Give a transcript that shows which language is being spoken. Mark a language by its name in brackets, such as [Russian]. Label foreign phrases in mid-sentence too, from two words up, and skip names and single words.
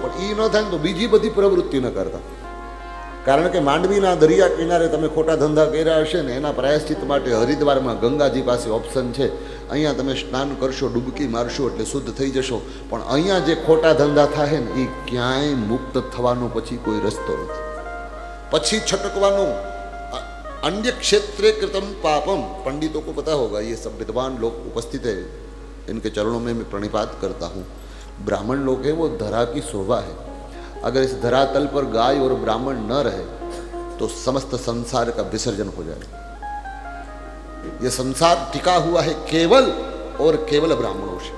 [Gujarati] પણ એ ન થાય ને તો બીજી બધી પ્રવૃત્તિ ન કરતા. કારણ કે માંડવીના દરિયા કિનારે તમે ખોટા ધંધા કર્યા હશે ને એના પ્રાયશ્ચિત માટે હરિદ્વારમાં ગંગાજી પાસે ઓપ્શન છે. અહીંયા તમે સ્નાન કરશો, ડૂબકી મારશો એટલે શુદ્ધ થઈ જશો. પણ અહીંયા જે ખોટા ધંધા થાય ને એ ક્યાંય મુક્ત થવાનો પછી કોઈ રસ્તો નથી. પછી છટકવાનું. [Sanskrit] अन्य क्षेत्रे कृतम पापम, [Hindi] पंडितों को पता होगा, ये सब विद्वान लोग उपस्थित है, इनके चरणों में मैं प्रणिपात करता हूँ. ब्राह्मण लोग हैं वो धरा की शोभा है. अगर इस धरातल पर गाय और ब्राह्मण न रहे तो समस्त संसार का विसर्जन हो जाए. ये संसार टिका हुआ है केवल और केवल ब्राह्मणों से।